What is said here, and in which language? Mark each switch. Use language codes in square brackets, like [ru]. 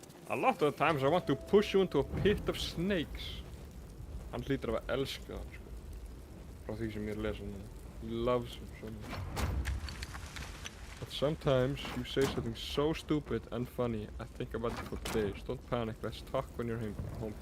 [en] A lot of the times I want to push you into a pit of snakes. [is] Hann hlýtur að elska það, sko. Frá því sem ég er að lesa núna. [en] He loves him so much. But sometimes you say something so stupid and funny, I think about it for days. Don't panic, let's talk when you're home.